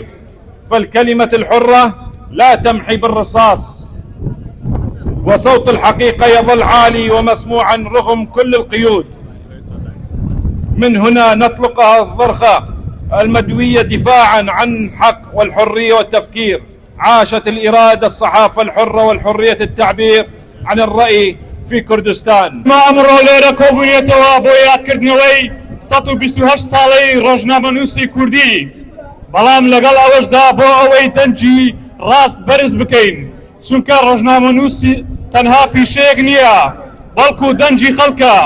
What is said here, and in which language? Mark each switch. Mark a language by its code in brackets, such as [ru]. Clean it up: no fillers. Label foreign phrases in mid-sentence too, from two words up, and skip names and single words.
[ar] فالكلمة الحرة لا تمحي بالرصاص، وصوت الحقيقة يظل عالي ومسموعا رغم كل القيود. من هنا نطلقها الضرخة المدوية دفاعا عن الحق والحرية والتفكير. عاشت الإرادة، الصحافة الحرة والحرية التعبير عن الرأي في كردستان. [ckb] ما ئەمڕۆ لێرە کۆبوونێتەوە بۆ یادکردنەوەی 128 ساڵەی ڕۆژنامەنووسی کوردی، بەڵام لەگەڵ ئەوەشدا بۆ ئەوەی دەنجی ڕاست بەرز بکەین، چونکە ڕۆژنامەنووسی تەنها پیشەیەک نییە بەڵکو دەنجی خەڵکە.